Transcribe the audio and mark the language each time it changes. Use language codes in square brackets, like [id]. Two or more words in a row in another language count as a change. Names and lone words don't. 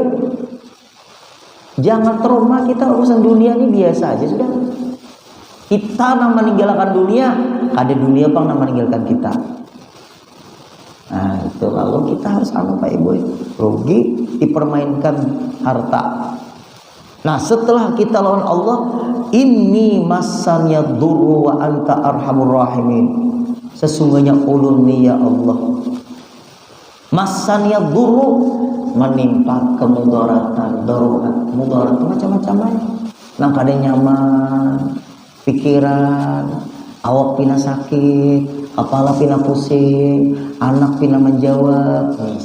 [bjn] Jangan trauma kita urusan dunia ini biasa aja sudah. Kita nang meninggalkan dunia, kada dunia pang nang meninggalkan kita. Nah itu lalu kita harus Pak Ibu, rugi dipermainkan harta. Nah setelah kita lawan Allah, [ar] إني مسني الضر وأنت أرحم الراحمين. [bjn] Sesungguhnya ulun nih ya Allah, [ar] مسني الضر [bjn] menimpa kemudaratan, darurat, mudarat macam-macam aja. Nang kada nyaman, pikiran, awak pina sakit, kepala pina pusing, anak pina menjawab,